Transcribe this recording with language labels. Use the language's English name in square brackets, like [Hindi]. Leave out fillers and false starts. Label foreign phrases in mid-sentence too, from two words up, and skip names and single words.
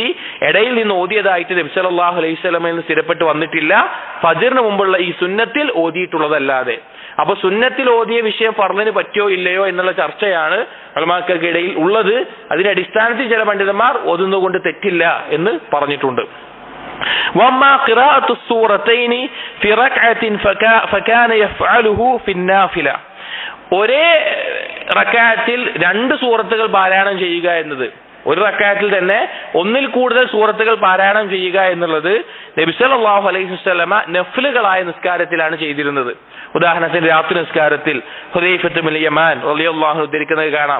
[Malayalam] ഇടയിൽ നിന്ന് ഓതിയതായിട്ട് നബി [Arabic] صلى الله عليه وسلم [Malayalam] നിന്ന് സ്ഥിരപ്പെട്ട് വന്നിട്ടില്ല, ഫജ്റിന് മുമ്പുള്ള ഈ സുന്നത്തിൽ ഓതിയിട്ടുള്ളതല്ലാതെ. അപ്പൊ സുന്നത്തിൽ ഓതിയ വിഷയം ഫർളിന് പറ്റിയോ ഇല്ലയോ എന്നുള്ള ചർച്ചയാണ് ഉലമാക്കൾക്കിടയിൽ ഉള്ളത്. അതിന്റെ അടിസ്ഥാനത്തിൽ ചില പണ്ഡിതന്മാർ ഓതുന്നതുകൊണ്ട് തെറ്റില്ല എന്ന് പറഞ്ഞിട്ടുണ്ട്. [Arabic] وَأَمَّا قِرَاءَةُ السُّورَتَيْنِ فِي رَكْعَةٍ فَكَانَ يَفْعَلُهُ فِي النَّافِلَةِ. [Malayalam] ഒരേ റക്അത്തിൽ രണ്ട് സൂറത്തുകൾ പാരായണം ചെയ്യുക എന്നത്, ഒരു റക്അത്തിൽ തന്നെ ഒന്നിൽ കൂടുതൽ സൂറത്തുകൾ പാരായണം ചെയ്യുക എന്നുള്ളത് നബി [Arabic] صلى الله عليه وسلم [Malayalam] നഫ്ലുകളായ നിസ്കാരത്തിലാണ് ചെയ്തിരുന്നത്. ഉദാഹരണത്തിന് രാത്രി നിസ്കാരത്തിൽ ഹുദൈഫത്ത് ബിൻ യമാൻ [Arabic] رضي الله عنه [Malayalam] ഉദ്ധരിക്കുന്നത് കാണാം.